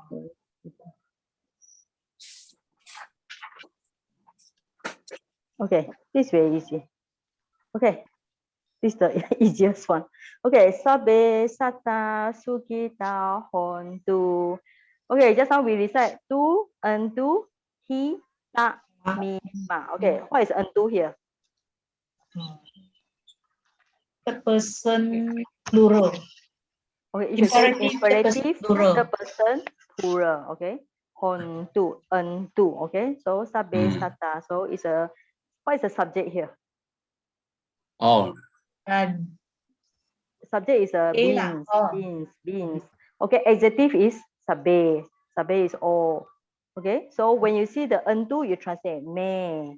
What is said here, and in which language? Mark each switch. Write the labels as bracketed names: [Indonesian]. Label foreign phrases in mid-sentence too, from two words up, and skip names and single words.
[English] Okay, this is very easy. Okay, this is the easiest one. Okay, [Pali] Sabe Sata Sukita Hontu. [English] Okay, just now we recite tu and tu hi ta mi ma. Okay, what is unto here? Third person plural. Okay, you should say Imperative, imperative plural. third person plural. [Pali] Okay, hontu untu. [English] Okay, so [Pali] Sabe Sata. [English] So it's a, what is the subject here? All. Subject is a beings. Okay, adjective is sabe. Sabe is all. Okay, so when you see the unto, you translate me.